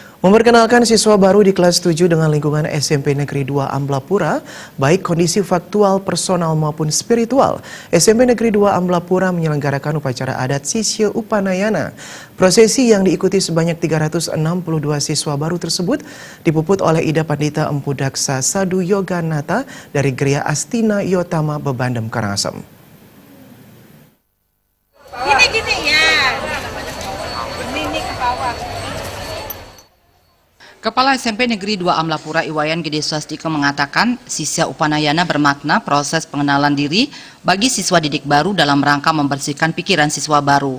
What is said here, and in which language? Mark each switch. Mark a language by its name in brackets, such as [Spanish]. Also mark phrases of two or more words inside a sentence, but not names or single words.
[Indonesian] Memperkenalkan siswa baru di kelas 7 dengan lingkungan SMP Negeri 2 Amblapura, baik kondisi faktual, personal maupun spiritual, SMP Negeri 2 Amblapura menyelenggarakan upacara adat Sisya Upanayana. Prosesi yang diikuti sebanyak 362 siswa baru tersebut dipuput oleh Ida Pandita Empu Daksa Sadu Yoganata dari Geria Astina Yotama Bebandem Karangasem. Gini ya, ini ke bawah. Kepala SMP Negeri 2 Amblapura Iwayan Gede Swastika mengatakan Sisya Upanayana bermakna proses pengenalan diri bagi siswa didik baru dalam rangka membersihkan pikiran siswa baru.